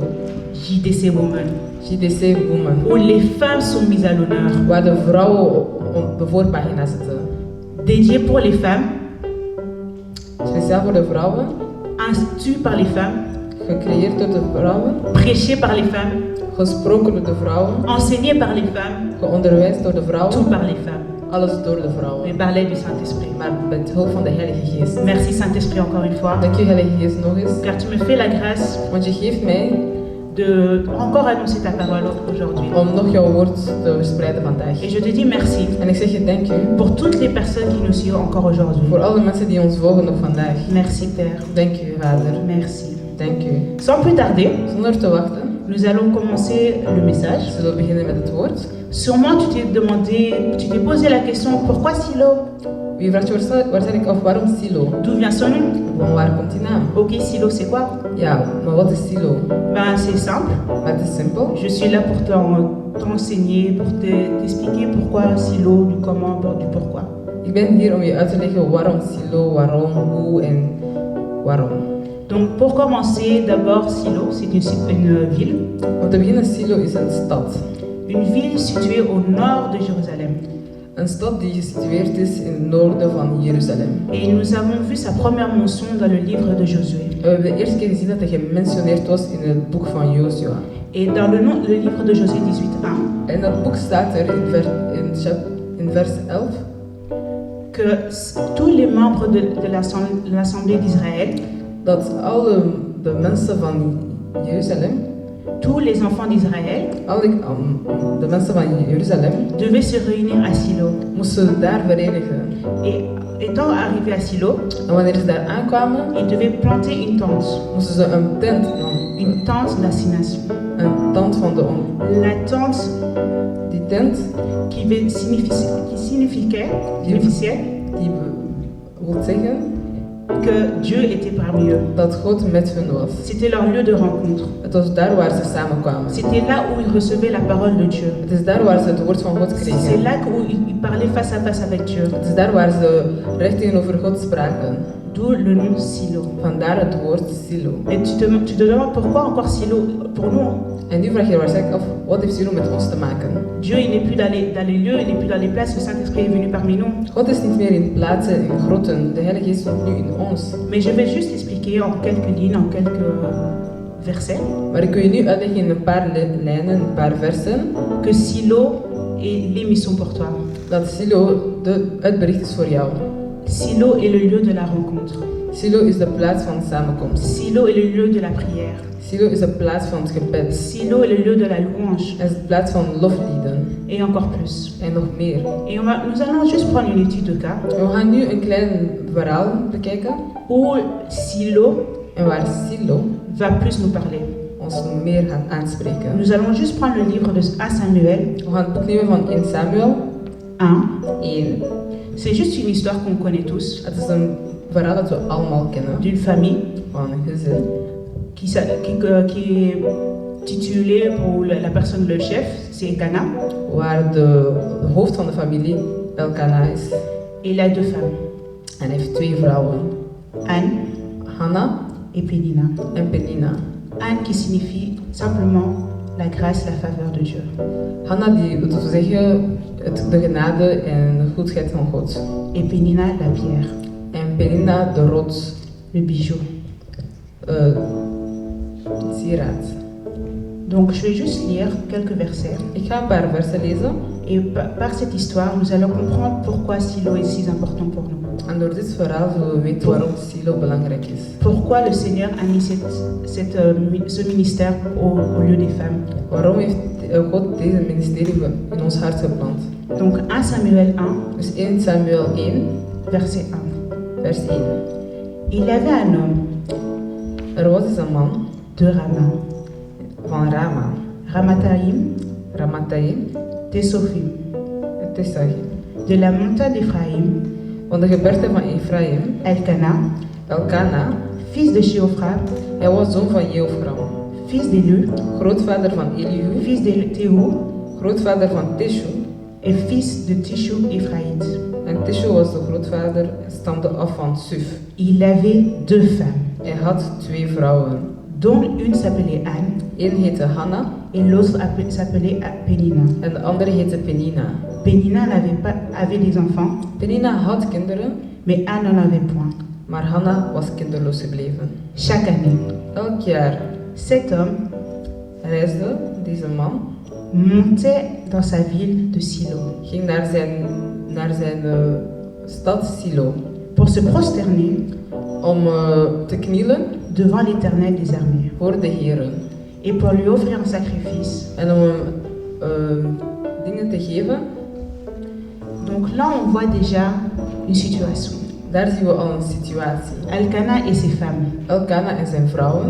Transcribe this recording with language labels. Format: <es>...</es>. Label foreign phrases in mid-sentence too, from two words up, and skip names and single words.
<fr>JDC Women, JDC Women. où les femmes sont mises à l'honneur.</fr> <nl>Waar de vrouwen op de voorpagina zitten.</nl> <fr>Dédiée pour les femmes,</fr> <nl>Speciaal voor de vrouwen.</nl> <fr>instituée par les femmes,</fr> <nl>Gecreëerd door de vrouwen.</nl> <fr>prêchée par les femmes,</fr> <nl>Gesproken door de vrouwen.</nl> <fr>enseignée par les femmes,</fr> <nl>Geonderwijsd door de</nl> <fr>tout</fr> <nl>vrouwen.</nl> <fr>par les femmes,</fr> <nl>Alles door de</nl> <fr>mais</fr> <nl>vrouwen.</nl> <fr>par l'aide du Saint-Esprit.</fr> <nl>Maar met hulp van de Heilige Geest.</nl> <fr>Merci Saint-Esprit encore une fois,</fr> <nl>Dank u Heilige Geest nog eens.</nl> <fr>car tu me fais la grâce</fr> <nl>Want je geeft mij</nl> <fr>de encore annoncer ta parole aujourd'hui.</fr> <nl>om nog jouw woord te verspreiden vandaag.</nl> <fr>Et je te dis merci</fr> <nl>En ik zeg je dank u</nl> <fr>pour toutes les personnes qui nous suivent encore aujourd'hui.</fr> <nl>voor alle mensen die ons volgen nog vandaag.</nl> <fr>Merci Père,</fr> <nl>Dank u Vader.</nl> <fr>merci.</fr> <nl>Dank u.</nl> <fr>Sans plus tarder,</fr> <nl>Zonder te wachten</nl> <fr>nous allons commencer le message.</fr> <nl>zullen we beginnen met het woord.</nl> <fr>Sûrement tu t'es posé la question, pourquoi Silo?</fr> <nl>Wie vraagt je waarschijnlijk af waarom Silo?</nl> <fr>D'où vient son nom?</fr> <nl>Van waar komt die naam?</nl> <fr>Ok, Silo c'est quoi?</fr> <nl>Ja, maar wat is Silo?</nl> <fr>Ben c'est simple,</fr> <nl>Maar het is simpel.</nl> <fr>je suis là pour t'enseigner, pour t'expliquer pourquoi Silo, du comment, du pourquoi.</fr> <nl>Ik ben hier om je uit te leggen waarom Silo, waarom, hoe en waarom.</nl> <fr>Donc pour commencer, d'abord Silo, c'est une ville.</fr> <nl>Om te beginnen, Silo is een stad.</nl> <fr>Une ville située au nord de Jérusalem.</fr> <nl>Een stad die gesitueerd is in het noorden van Jeruzalem.</nl> <fr>Et nous avons vu sa première mention dans le livre de Josué.</fr> <nl>We hebben de eerste keer gezien dat hij gementioneerd was in het boek van Jozua.</nl> <fr>Et dans le livre de Josué 18:1,</fr> <nl>En dat boek staat er in vers 11</nl> <fr>que tous les membres de l'Assemblée d'Israël,</fr> <nl>dat alle de mensen van Jeruzalem,</nl> <fr>tous les enfants d'Israël,</fr> <nl>de mensen van Jeruzalem,</nl> <fr>devaient se réunir à Silo.</fr> <nl>moesten daar verenigen.</nl> <fr>Et étant arrivés à Silo,</fr> <nl>En wanneer ze daar aankwamen,</nl> <fr>ils devaient planter une tente</fr> <nl>moesten ze een tent,</nl> <fr>d'assignation.</fr> <nl>een tent van de</nl> <fr>La tente</fr> <nl>die tent,</nl> <fr>qui signifiait</fr> <nl>die wil zeggen</nl> <fr>que Dieu était parmi eux.</fr> <nl>dat God met hun was.</nl> <fr>C'était leur lieu de rencontre.</fr> <nl>Het was daar waar ze samenkwamen.</nl> <fr>C'était là où ils recevaient la parole de Dieu.</fr> <nl>Het is daar waar ze het woord van God</nl> <fr>C'est</fr> <nl>kregen.</nl> <fr>là où ils parlaient face à face avec Dieu.</fr> <nl>Het is daar waar ze recht tegenover God spraken.</nl> <fr>D'où le nom Silo.</fr> <nl>Vandaar het woord Silo.</nl> <fr>Et tu te demandes pourquoi encore Silo pour nous.</fr> <nl>En nu vraag je je waarschijnlijk af, wat heeft Silo met ons te maken?</nl> <fr>Dieu, il n'est plus dans les lieux, il n'est plus dans les places. Le Saint-Esprit est venu parmi nous.</fr> <nl>God is niet meer in plaatsen, in grotten. De Heilige Geest woont nu in ons.</nl> <fr>Mais je vais juste expliquer en quelques lignes, en quelques versets,</fr> <nl>Maar ik wil je nu uitleggen in een paar lijnen, een paar versen,</nl> <fr>que Silo est l'émission pour toi.</fr> <nl>dat Silo het bericht is voor jou.</nl> <fr>Silo est le lieu de la rencontre.</fr> <nl>Silo is de plaats van samenkomst.</nl> <fr>Silo est le lieu de la prière.</fr> <nl>Silo is de plaats van het gebed.</nl> <fr>Silo est le lieu de la louange.</fr> <nl>Het is de plaats van loflieden.</nl> <fr>Et encore plus.</fr> <nl>En nog meer.</nl> <fr>Et nous allons juste prendre une étude de cas</fr> <nl>We gaan nu een klein verhaal bekijken.</nl> <fr>où Silo</fr> <nl>En waar Silo</nl> <fr>va plus nous parler.</fr> <nl>ons meer gaat aanspreken.</nl> <fr>Nous allons juste prendre le livre de 1 Samuel</fr> <nl>We gaan het boek nemen van 1 Samuel</nl> <fr>1.</fr> <nl>1.</nl> <fr>C'est juste une histoire qu'on connaît tous,</fr> <nl>Het is een verhaal dat we allemaal kennen.</nl> <fr>d'une famille</fr> <nl>Van een gezin.</nl> <fr>qui est titulé pour la personne, le chef, c'est Elkana.</fr> <nl>waar de hoofd van de familie Elkana is.</nl> <fr>Et il a 2 femmes,</fr> <nl>En hij heeft 2 vrouwen,</nl> <fr>Anne</fr> <nl>Hanna</nl> <fr>et Pénina.</fr> <nl>en Penina.</nl> <fr>Anne qui signifie simplement la grâce, la faveur de Dieu.</fr> <nl>Hanna die wil zeggen de genade en de goedheid van God.</nl> <fr>Et Pénina, la pierre,</fr> <nl>En Penina de rots,</nl> <fr>le bijou.</fr> <nl>sieraad.</nl> <fr>Donc je vais juste lire quelques versets.</fr> <nl>Ik ga een paar versen lezen.</nl> <fr>Et par cette histoire, nous allons comprendre pourquoi Silo est si important pour nous.</fr> <nl>En door dit verhaal zullen we weten waarom Silo belangrijk is.</nl> <fr>Pourquoi le Seigneur a mis ce ministère au lieu des femmes.</fr> <nl>Waarom heeft God deze ministerie in ons hart geplant?</nl> <fr>Donc 1 Samuel 1,</fr> <nl>Dus 1 Samuel 1,</nl> <fr>verset 1.</fr> <nl>vers 1.</nl> <fr>Il y avait un homme</fr> <nl>Er was eens een man</nl> <fr>de Rama,</fr> <nl>van Rama,</nl> <fr>Ramathaïm,</fr> <nl>Ramathaïm,</nl> <fr>Tesophim,</fr> <nl>en Tessachim.</nl> <fr>de la montagne d'Éphraïm,</fr> <nl>Van de gebergte van Ephraim,</nl> <fr>Elkana,</fr> <nl>Elkana,</nl> <fr>fils de Sheophra,</fr> <nl>hij was zoon van Jeofram,</nl> <fr>fils d'Elu,</fr> <nl>grootvader van Elihu,</nl> <fr>fils de Théou,</fr> <nl>grootvader van Tishu.</nl> <fr>et fils de Tishu Éphraïte.</fr> <nl>En Tishu was de grootvader en stamde af van Suf.</nl> <fr>Il avait 2 femmes,</fr> <nl>Hij had 2 vrouwen.</nl> <fr>dont une s'appelait Anne</fr> <nl>Eén heette Hanna</nl> <fr>et l'autre s'appelait Pénina.</fr> <nl>en de andere heette Penina.</nl> <fr>Pénina avait des enfants,</fr> <nl>Penina had kinderen,</nl> <fr>mais Anne n'en avait point.</fr> <nl>maar Hanna was kinderloos gebleven.</nl> <fr>Chaque année,</fr> <nl>Elk jaar</nl> <fr>cet homme</fr> <nl>reisde deze man,</nl> <fr>montait dans sa ville de Silo</fr> <nl>ging naar zijn stad Silo</nl> <fr>pour se prosterner</fr> <nl>om te knielen</nl> <fr>devant l'Éternel des armées</fr> <nl>voor de Heeren</nl> <fr>et pour lui offrir un sacrifice.</fr> <nl>en om hem dingen te geven.</nl> <fr>Donc là, on voit déjà une situation.</fr> <nl>Daar zien we al een situatie.</nl> <fr>Elkana et ses femmes</fr> <nl>Elkana en zijn vrouwen</nl>